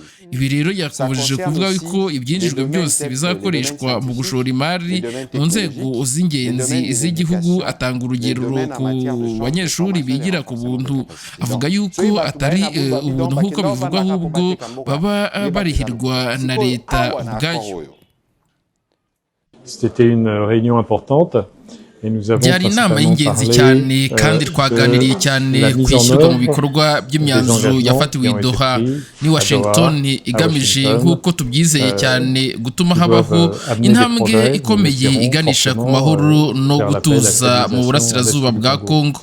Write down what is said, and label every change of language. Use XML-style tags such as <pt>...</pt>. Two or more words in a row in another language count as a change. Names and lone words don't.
<rw>Ibi rero yakubujije kuvuga ko ibyinjijwe byose bizakoreshwa mu gushora imari mu nzego z'ingenzi z'igihugu. Atanga urugero ku banyeshuri bigira ku buntu, avuga yuko atari ubuntu nk'uko bivugwa ahubwo baba barihirwa na leta ubwayo.</rw> <fr>C'était une réunion importante.</fr> <rw>Byari inama y'ingenzi cyane kandi twaganiriye cyane ku ishyirwa mu bikorwa by'imyanzuro yafatiwe i Doha ni Washington igamije nk'uko tubyizeye cyane gutuma habaho intambwe ikomeye iganisha ku mahoro no gutuza mu burasirazuba bwa Kongo.</rw>